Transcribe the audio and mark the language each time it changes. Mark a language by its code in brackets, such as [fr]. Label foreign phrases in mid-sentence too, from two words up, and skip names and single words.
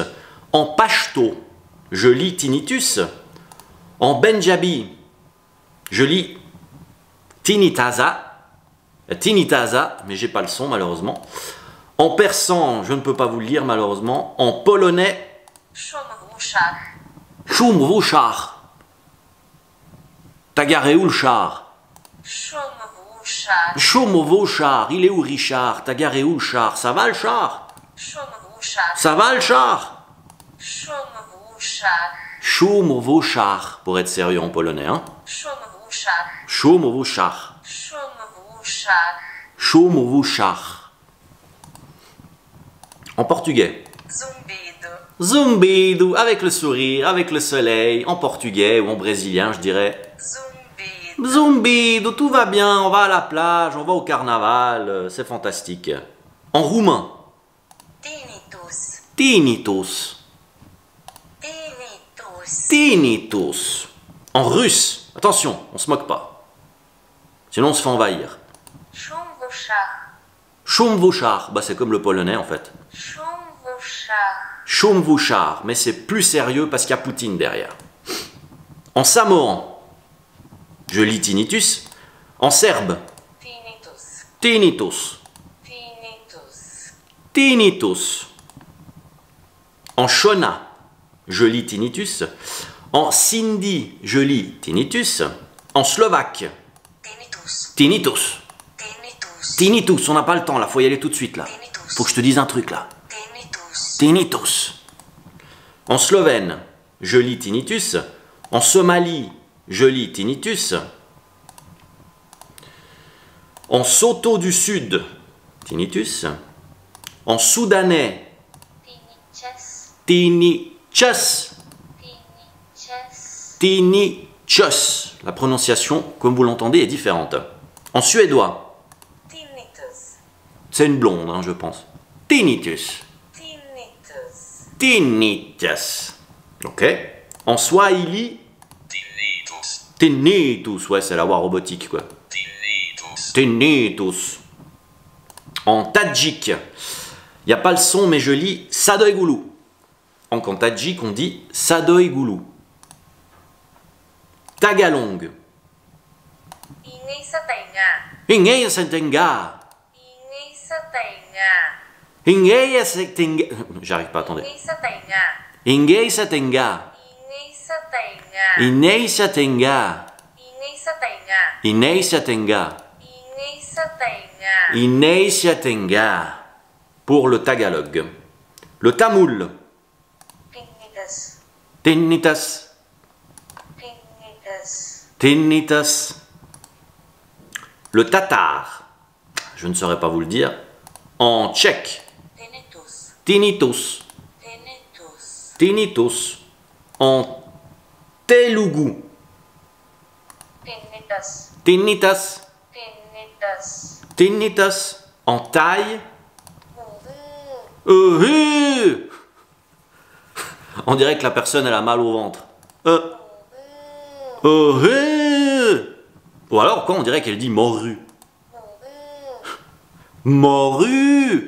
[fr] En pachto, je lis tinnitus. En benjabi, je lis tinnitaza. Tinnitaza, mais j'ai pas le son malheureusement. En persan, je ne peux pas vous le lire malheureusement. En polonais, Shumvushach. Shumvushar. Tagareulchar. Shumvushach. Shumvushar. Il est où Richard? Tagareulchar. Ça va le char? Shumvushach. Ça va le char? Shumvushach. Shumvushar, pour être sérieux en polonais, hein? Shumvushach. Shumvushar. Shumvushach. Shumvushar. En portugais. Zumbido. Zumbido, avec le sourire, avec le soleil, en portugais ou en brésilien, je dirais. Zumbido. Zumbido, tout va bien, on va à la plage, on va au carnaval, c'est fantastique. En roumain. Tinnitus. Tinnitus. Tinnitus. Tinnitus. En russe, attention, on se moque pas. Sinon on se fait envahir. Shumvushach. Shumvushar, bah c'est comme le polonais en fait. Shumvushach. Shumvushar, mais c'est plus sérieux parce qu'il y a Poutine derrière. En samoan, je lis tinnitus. En serbe, Tinnitus. tinnitus. Tinnitus. Tinnitus. En shona, je lis tinnitus. En sindhi, je lis tinnitus. En slovaque, Tinnitus. tinnitus. Tinnitus. Tinnitus, on n'a pas le temps là, faut y aller tout de suite là. Tinnitus. Faut que je te dise un truc là. Tinnitus. Tinnitus. En slovène, je lis tinnitus. En Somalie, je lis tinnitus. En Soto du Sud, tinnitus. En soudanais, Tinnitus. tinnitus. Tinnitus. Tinnitus. La prononciation, comme vous l'entendez, est différente. En suédois, Tinnitus. c'est une blonde, hein, je pense. Tinnitus. Tinnitus. Tinnitus. Ok. En swahili, Tinnitus. tinnitus. Ouais, c'est la voix robotique, quoi. Tinnitus. Tinnitus. En tadjik, il n'y a pas le son, mais je lis sadoigulu. En tadjik, on dit sadoigulu. Tagalong. [tl] Ingay sa tainga. Ingay sentenga. Ingay sa tainga. Ingay sentenga. [fr] J'arrive pas, attendez. [tl] Ingay sa tainga. Ingay sentenga. Ingay sa tainga. Inay sentenga. Ingay sa tainga. Inay sentenga. Ingay sa tainga. Inay sentenga. [fr] Pour le tagalog. Le tamoul. Tinnitus. Tinnitus. Tinnitus. Tinnitus. Le tatar. Je ne saurais pas vous le dire. En tchèque. Tinnitus. Tinnitus. Tinnitus. Tinnitus. En telugu. Tinnitus. Tinnitus. Tinnitus. Tinnitus. En thaï. On dirait que la personne elle a mal au ventre. Ou alors quoi, on dirait qu'elle dit morue. Morue.